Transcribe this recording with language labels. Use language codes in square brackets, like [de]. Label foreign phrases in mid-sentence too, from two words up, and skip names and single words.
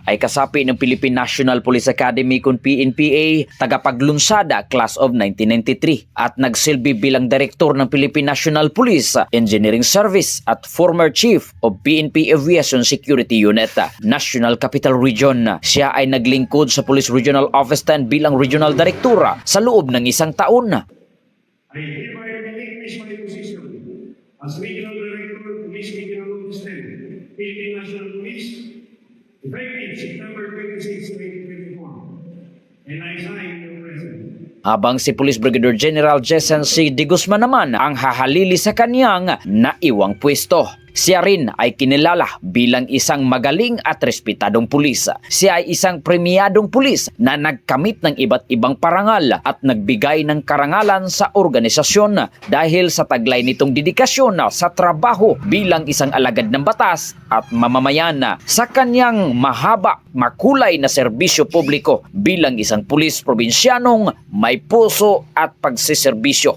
[tl] ay kasapi ng Philippine National Police Academy kung PNPA, tagapaglunsada Class of 1993 at nagsilbi bilang Direktor ng Philippine National Police Engineering Service at [en] former Chief [tl] of PNP Aviation Security Unit, National Capital Region. Siya ay naglingkod sa Police Regional Office 10 bilang Regional Director sa loob ng isang taon. [en] I hereby relinquish my position as Regional Director, Police Regional Office 10, Philippine National Police, effective September 26, 2024, and I sign your present. [tl] Habang si Police Brigadier General Jessen C. D. Guzman naman ang hahalili sa kanyang naiwang pwesto. Siya rin ay kinilala bilang isang magaling at respetadong pulis. Siya ay isang premiadong pulis na nagkamit ng iba't ibang parangal at nagbigay ng karangalan sa organisasyon dahil sa taglay nitong dedikasyon sa trabaho bilang isang alagad ng batas at mamamayan sa kanyang mahaba, makulay na serbisyo publiko bilang isang pulis probinsyanong may puso at pagsiserbisyo.